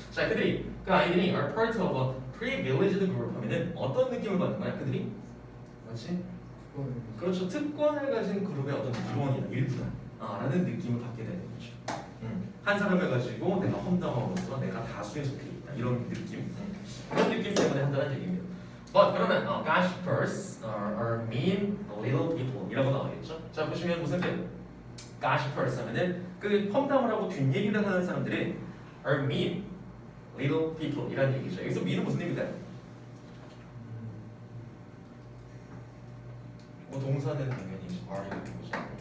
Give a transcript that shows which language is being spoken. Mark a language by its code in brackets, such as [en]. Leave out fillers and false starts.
[ko] 자, 그들이 그 아이들이 [en] are part of a privileged group [ko] 하면은 어떤 느낌을 받는 거야? 그들이 맞지? 그렇죠. 특권을 가진 그룹의 어떤 일원이다, 일부다 라는 느낌을 받게 되는 거죠. 한 사람을 가지고 내가 험담함으로써 내가 다수에 속해 있다 이런 느낌. 그런 느낌 때문에 한다는 얘기입니다. 그러면 [en] gossipers are mean little people [ko] 이라고 나와있죠. 자, 보시면 무슨 뜻? gossipers 하면은 그 험담을 하고 뒷얘기를 하는 사람들이 [en] are mean little people [ko] 이라는 얘기죠. 여기서 mean은 무슨 의미인가요? 동사는 당연히 are 이렇게 보죠.